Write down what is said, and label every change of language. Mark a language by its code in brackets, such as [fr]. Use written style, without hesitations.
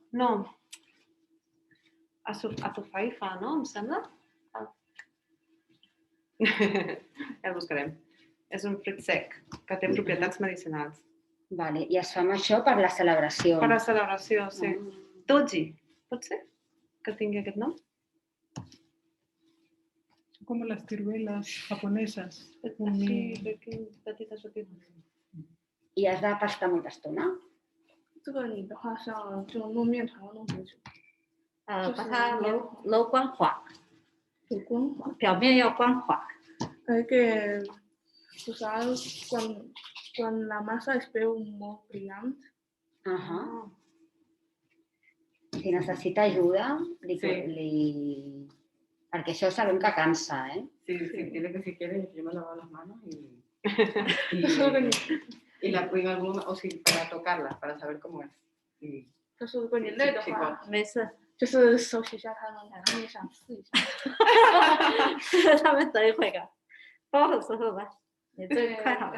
[ca] No. Atufaifa, no? Em sembla? Ja el buscarem. És un fruit sec que té propietats medicinals. Vale. I es fa amb això per la celebració. Per la celebració, sí. Doji, pot ser que tingui aquest nom? [es] Como las ciruelas japonesas. [ca] Sí, petites, petites. I has de pastar molta estona? [zh] 这个你的话像这种弄面团要弄多久？把它揉光滑，有光滑。表面要光滑。 [ca] Que posar quan la massa es veu molt brillant. Si necessita ajuda, Sí. perquè això sabem que cansa, eh? [es] Sí, sí, dile que si quiere, yo me lavo las manos y Y la pongo alguna, o sí, para tocarla, para saber cómo es. Y [zh] 就是如果你累的话，没事，就是手洗一下它们，然后你想试一下。他们等一会儿，包的时候吧，你这快好了。